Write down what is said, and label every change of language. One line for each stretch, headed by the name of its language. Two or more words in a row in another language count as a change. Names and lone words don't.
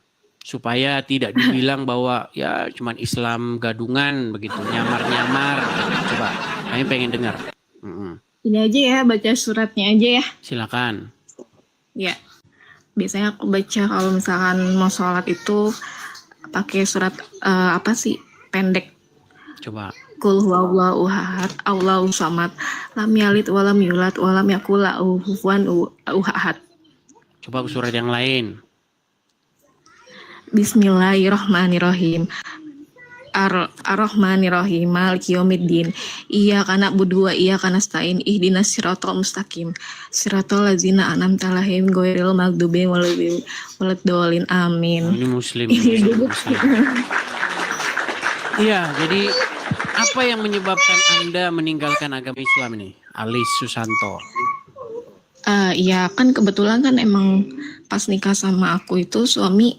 Indonesian: Supaya tidak dibilang bahwa ya cuman Islam gadungan begitu, nyamar-nyamar. Coba kami pengen dengar. Ini aja ya, baca suratnya aja ya. Silakan. Ya, biasanya aku baca kalau misalkan mau sholat itu pakai surat pendek. Coba.
Arabic: قل هو الله أحد الله الصمد لم يلد ولم يولد ولم يكن له كفوا أحد.
Indonesian: Coba surat yang lain.
Arabic: بسم الله الرحمن الرحيم. الرحمن الرحيم مالك يوم الدين. إياك نعبد وإياك نستعين اهدنا الصراط المستقيم. صراط الذين أنعمت عليهم غير المغضوب ولا الضالين. آمين.
Indonesian: Ini muslim. Iya, jadi apa yang menyebabkan Anda meninggalkan agama Islam ini? Ali Susanto. Iya, kan kebetulan kan emang pas nikah sama aku itu suami